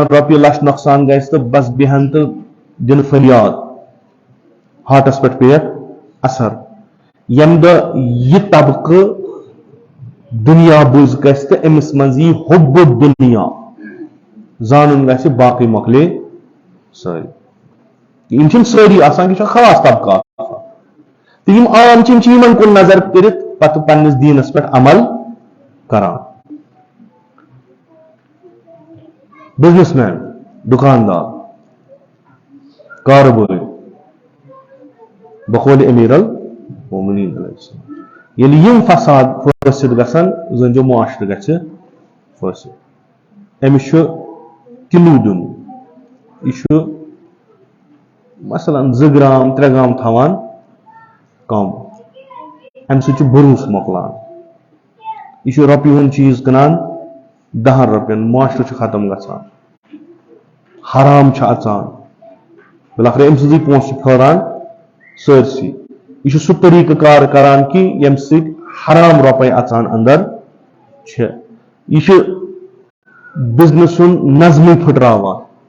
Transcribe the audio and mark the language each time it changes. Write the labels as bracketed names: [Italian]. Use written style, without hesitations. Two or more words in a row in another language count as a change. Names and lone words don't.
[Kashmiri] رۄپیہِ لچھ نۄقصان گژھِ تہٕ بس بیہن تہٕ دِنہٕ فریاد ہارٹس پٮ۪ٹھ پیٚیَکھ اثر ییٚمہِ دۄہ یہِ طبقہٕ دُنیا بوز گژھِ تہٕ أمِس منٛز یی [Arabic] حُبُّ دُنیا [Kashmiri] زانُن گژھِ باقٕے مۄکلے سٲری یِم چھِنہٕ سٲری آسان یہِ چھُ خاص طبقہٕ آسان تہٕ یِم عام چھِ یِم چھِ یِمن کُن نظر کٔرِتھ پتہٕ پننِس دیٖنس پٮ۪ٹھ عمل کران [English] business man [Kashmiri] دُکاندار کارٕبٲرۍ بقولِ امیر المومنین [Arabic] علیہ السلام [Kashmiri] ییٚلہِ یِم فساد فٲصد گژھن زٲنۍزیو معاشرٕ گژھِ فٲصد أمِس چھُ کِلوٗ دیُن یہِ چھُ مثلاً 2 گرام 3 گرام تھاوان کم امہِ سۭتۍ چھُ بروسہٕ مۄکلان یہِ چھُ رۄپیہِ ہُنٛد چیٖز کٕنان 10 رۄپین معاشرٕ چھُ ختم گژھان حرام چھُ اژان بِلاخرٕ أمۍ سٕنٛزٕے پونٛسہٕ چھِ پھٲران سٲرسٕے یہِ چھُ سُہ طریٖقہٕ کار کران کہِ ییٚمہِ سۭتۍ حرام رۄپے اژان اندر چھِ یہِ چھُ بِزنس ہُنٛد نظمٕے پھٕٹراوان